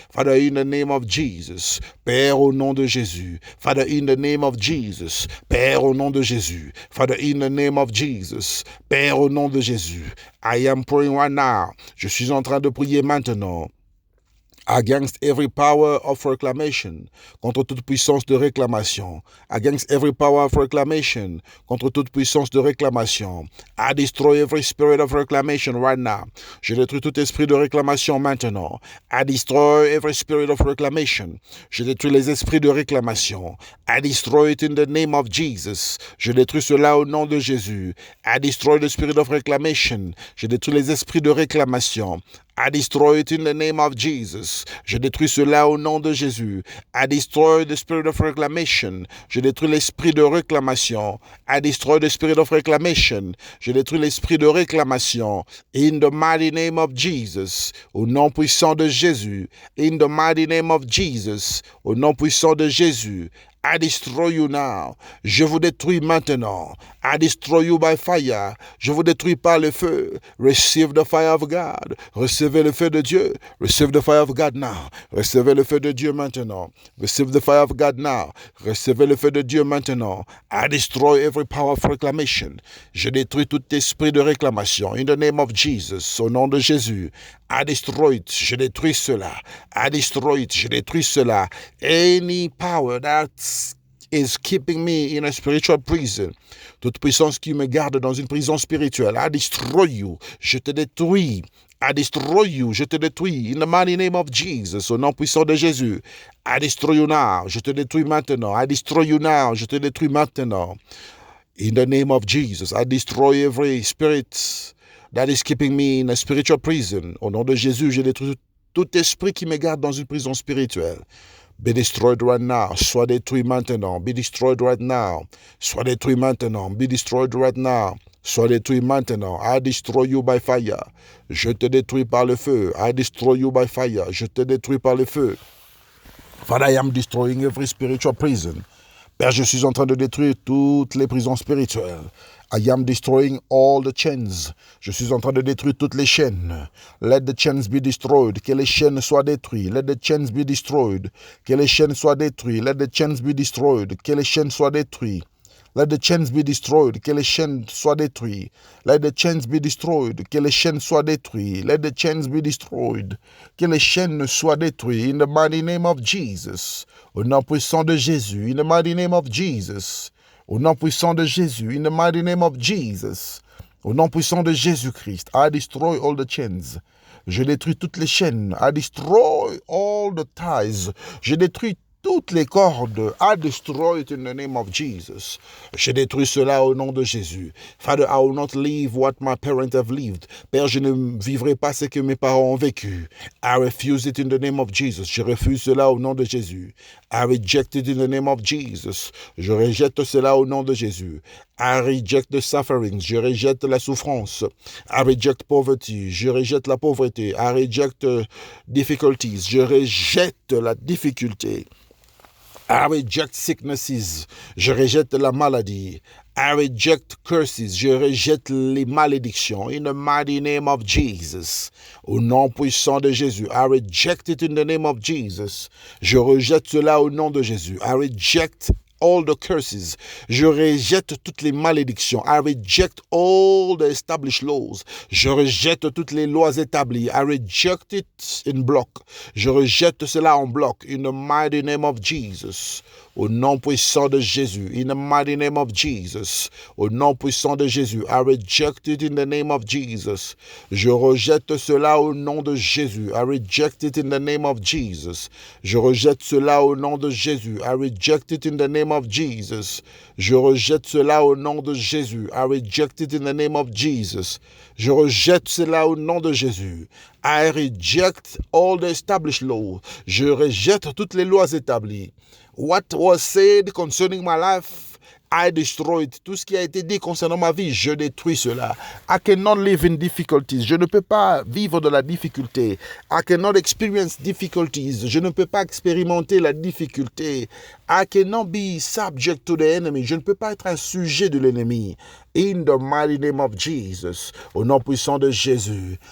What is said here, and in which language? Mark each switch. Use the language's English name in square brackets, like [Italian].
[English] Father, in the name of Jesus. [French] Père, au nom de Jésus. [English] Father, in the name of Jesus. [French] Père, au nom de Jésus. [English] Father, in the name of Jesus. [French] Père, au nom de Jésus. [English] I am praying right now. [French] Je suis en train de prier maintenant. [English] Against every power of reclamation, [French] contre toute puissance de réclamation. [English] Against every power of reclamation, [French] contre toute puissance de réclamation. [English] I destroy every spirit of reclamation right now. [French] Je détruis tout esprit de réclamation maintenant. [English] I destroy every spirit of reclamation. [French] Je détruis les esprits de réclamation. [English] I destroy it in the name of Jesus. [French] Je détruis cela au nom de Jésus. [English] I destroy the spirit of reclamation. [French] Je détruis les esprits de réclamation. [English] I destroy it in the name of Jesus. [French] Je détruis cela au nom de Jésus. [English] I destroy the spirit of reclamation. [French] Je détruis l'esprit de réclamation. [English] I destroy the spirit of reclamation. [French] Je détruis l'esprit de réclamation. [English] In the mighty name of Jesus. [French] Au nom puissant de Jésus. [English] In the mighty name of Jesus. [French] Au nom puissant de Jésus. [English] I destroy you now. [French] Je vous détruis maintenant. [English] I destroy you by fire. [French] Je vous détruis par le feu. [English] Receive the fire of God. [French] Recevez le feu de Dieu. [English] Receive the fire of God now. [French] Recevez le feu de Dieu maintenant. [English] Receive the fire of God now. [French] Recevez le feu de Dieu maintenant. [English] I destroy every power of reclamation. [French] Je détruis tout esprit de réclamation. [English] In the name of Jesus. [French] Au nom de Jésus. [English] I destroy it. [French] Je détruis cela. [English] I destroy it. Je détruis cela. Any power that is keeping me in a spiritual prison. [French] Toute puissance qui me garde dans une prison spirituelle. [English] I destroy you. [French] Je te détruis. [English] I destroy you. Je te détruis. In the mighty name of Jesus. [French] Au nom puissant de Jésus. [English] I destroy you now. [French] Je te détruis maintenant. I destroy you now. Je te détruis maintenant. [English] In the name of Jesus. I destroy every spirit that is keeping me in a spiritual prison. [French] Au nom de Jésus, je détruis tout esprit qui me garde dans une prison spirituelle. [English] Be destroyed right now. [French] Sois détruit maintenant. [English] Be destroyed right now. [French] Sois détruit maintenant. [English] Be destroyed right now. [French] Sois détruit maintenant. [English] I destroy you by fire. [French] Je te détruis par le feu. [English] I destroy you by fire. [French] Je te détruis par le feu. [English] Father, I am destroying every spiritual prison. [French] Père, je suis en train de détruire toutes les prisons spirituelles. [English] I am destroying all the chains. [French] Je suis en train de détruire toutes les chaînes. [English] Let the chains be destroyed. [French] Que les chaînes soient détruites. [English] Let the chains be destroyed. [French] Que les chaînes soient détruites. [English] Let the chains be destroyed. [French] Que les chaînes soient détruites. [English] Let the chains be destroyed. [French] Que les chaînes soient détruites. [English] Let the chains be destroyed. [French] Que les chaînes soient détruites. [English] Let the chains be destroyed. [French] Que les chaînes soient détruites. [English] In the mighty name of Jesus. [French] Au nom puissant de Jésus. [English] In the mighty name of Jesus. Au nom puissant de Jésus. In the mighty name of Jesus. [French] Au nom puissant de Jésus-Christ. [English] I destroy all the chains. [French] Je détruis toutes les chaînes. [English] I destroy all the ties. [French] Je détruis toutes les cordes. [English] I destroy it in the name of Jesus. [French] Je détruis cela au nom de Jésus. [English] Father, I will not live what my parents have lived. [French] Père, je ne vivrai pas ce que mes parents ont vécu. [English] I refuse it in the name of Jesus. [French] Je refuse cela au nom de Jésus. [English] I reject it in the name of Jesus. [French] Je rejette cela au nom de Jésus. [English] I reject the suffering. [French] Je rejette la souffrance. [English] I reject poverty. [French] Je rejette la pauvreté. [English] I reject difficulties. [French] Je rejette la difficulté. [English] I reject sicknesses. [French] Je rejette la maladie. [English] I reject curses. [French] Je rejette les malédictions. [English] In the mighty name of Jesus. [French] Au nom puissant de Jésus. [English] I reject it in the name of Jesus. [French] Je rejette cela au nom de Jésus. [English] I reject all the curses. [French] Je rejette toutes les malédictions. [English] I reject all the established laws. [French] Je rejette toutes les lois établies. [English] I reject it in block. [French] Je rejette cela en bloc. [English] In the mighty name of Jesus. [French] Au nom puissant de Jésus. [English] In the mighty name of Jesus. [French] Au nom puissant de Jésus. [English] I reject it in the name of Jesus. [French] Je rejette cela au nom de Jésus. [English] I reject it in the name of Jesus. [French] Je rejette cela au nom de Jésus. [English] I reject it in the name of Jesus. [French] Je rejette cela au nom de Jésus. [English] I reject it in the name of Jesus. [French] Je rejette cela au nom de Jésus. [English] I reject all the established laws. [French] Je rejette toutes les lois établies. [English] What was said concerning my life, I destroy it. [French] Tout ce qui a été dit concernant ma vie, je détruis cela. [English] I cannot live in difficulties. [French] Je ne peux pas vivre de la difficulté. [English] I cannot experience difficulties. [French] Je ne peux pas expérimenter la difficulté. [English] I cannot be subject to the enemy. [French] Je ne peux pas être un sujet de l'ennemi. [English] In the mighty name of Jesus, [French] au nom puissant de Jésus.